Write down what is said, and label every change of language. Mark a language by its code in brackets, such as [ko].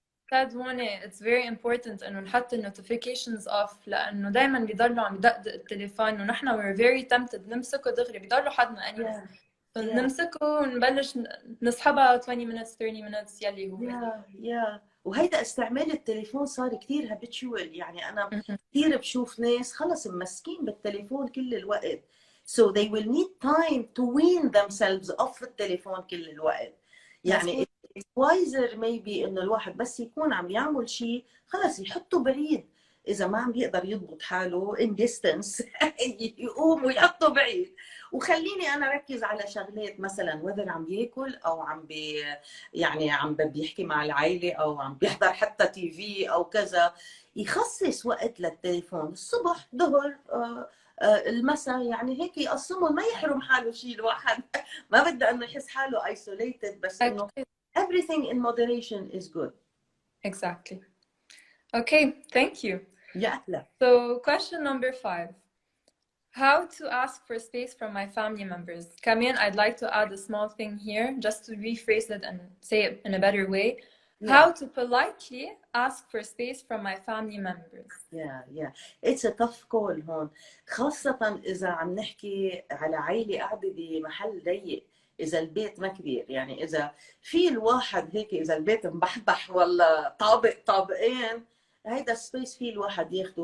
[ar] said هون [en] it's very important [ar] إنه نحط ال notifications off لأنه دايما بيضلوا عم يدقدق التليفون ونحن [en] we're very tempted [ar] نمسكه دغري بيضلوا حدنا anyways. [en] yeah. [ar] نمسكه ونبلش نسحبها [en] 20 minutes 30 minutes [ar] يلي هو. يا وهيدا استعمال التليفون صار كثير هابيتشوال، يعني انا كثير بشوف ناس خلص ممسكين بالتليفون كل الوقت. [en] So they will need time to wean themselves off [ar] التليفون كل الوقت. يعني [en] it's wiser maybe [ar] انه الواحد بس يكون عم يعمل شيء خلص يحطه بعيد، اذا ما عم بيقدر يضبط حاله [en] in distance [ar] يقوم ويحطه بعيد، وخليني انا ركز على شغلات مثلا whether عم ياكل او عم يعني عم بيحكي مع العائله او عم بيحضر حتى تي في او كذا. يخصص وقت للتليفون الصبح ظهر المساء، يعني هيك يقسمهم، ما يحرم حاله شيء الواحد ما بده انه يحس حاله isolated، بس انه [en] everything in moderation is good. Exactly. Okay, thank you. [ar] يا اهلا. [en] So question number 5. How to ask for space from my family members. Kamien, I'd like to add a small thing here just to rephrase it and say it in a better way. How to politely ask for space from my family members. Yeah. It's a tough call [ar] هون، خاصة إذا عم نحكي على عائلة قاعدة بمحل ضيق، إذا البيت ما كبير، يعني إذا في الواحد هيك، إذا البيت مبحبح ولا طابق طابقين، هيدا سبيس فيه الواحد ياخده.